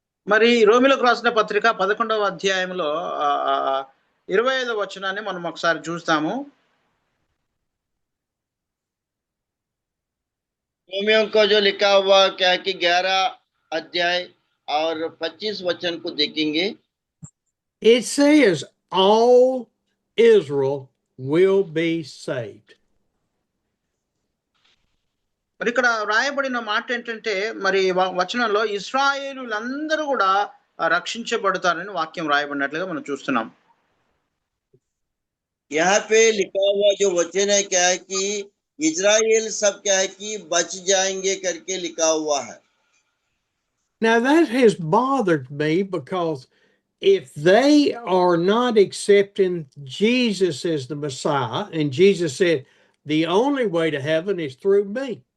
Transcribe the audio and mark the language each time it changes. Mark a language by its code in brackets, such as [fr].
[te] మరి రోమిలకు రాసిన పత్రిక 11వ అధ్యాయంలో 25వ వచనాన్ని మనం ఒకసారి చూస్తాము. [hi] रोमियो को जो लिखा हुआ क्या कि 11 अध्याय और 25 वचन को देखेंगे. [en] It says all Israel will be saved. [te] మరి ఇక్కడ రాయబడిన మాట ఏంటంటే మరి వచనంలో ఇశ్రాయేలులందరూ కూడా రక్షించబడతారని వాక్యం రాయబడినట్లుగా మనం చూస్తున్నాం. [hi] यहाँ पे लिखा हुआ जो वचन है क्या है कि इजराइल सब क्या है कि बच जाएंगे करके लिखा हुआ है. [en] Now that has bothered me because if they are not accepting Jesus as the Messiah, and Jesus said the only way to heaven is through me.